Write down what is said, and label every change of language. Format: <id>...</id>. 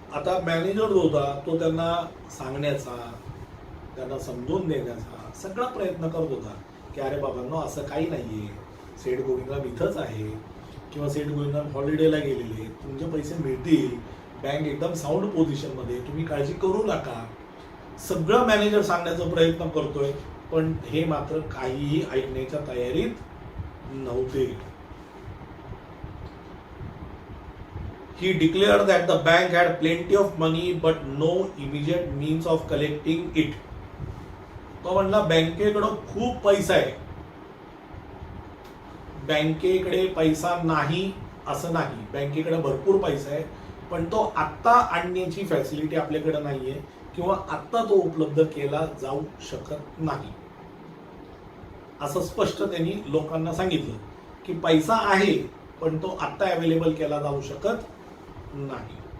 <mr>आता मॅनेजर जो होता तो त्यांना सांगण्याचा, त्यांना समजून देण्याचा सगळा प्रयत्न करत होता की अरे बाबांनो असं काही नाहीये, सेठ गोविंदराम इथंच आहे किंवा सेठ गोविंदराम हॉलिडेला गेलेले, तुमचे पैसे मिळतील, बँक एकदम साऊंड पोझिशनमध्ये, तुम्ही काळजी करू नका. सगळं मॅनेजर सांगण्याचा प्रयत्न करतोय, पण हे मात्र काहीही ऐकण्याच्या तयारीत नव्हते.</mr> <en>He declared that the bank had plenty of money but no immediate means of collecting it.</en> <mr>तो म्हणला बँकेकडं खूप पैसा आहे, बँकेकडे पैसा नाही असं नाही, बँकेकडे भरपूर पैसा आहे, पण तो आत्ता आणण्याची फॅसिलिटी आपल्याकडे नाहीये किंवा आत्ता तो उपलब्ध केला जाऊ शकत नाही, असं स्पष्ट त्यांनी लोकांना सांगितलं की पैसा आहे पण तो आत्ता अवेलेबल केला जाऊ शकत नाही.</mr>